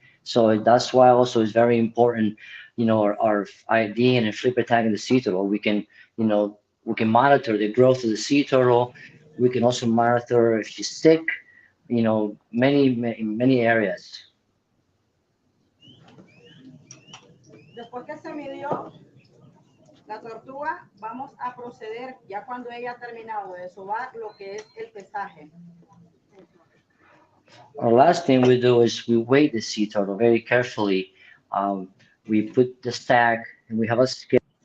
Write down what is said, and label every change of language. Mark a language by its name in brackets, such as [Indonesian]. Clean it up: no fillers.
[English] So that's why also it's very important, our ID and a flipper tag in the sea turtle. We can monitor the growth of the sea turtle. We can also monitor if she's sick, many areas. [Spanish] Después que se midió la tortuga, vamos a proceder ya cuando ella ha terminado de sobar lo que es el pesaje. [English] Our last thing we do is we weigh the sea turtle very carefully. We put the stack and we have a scale.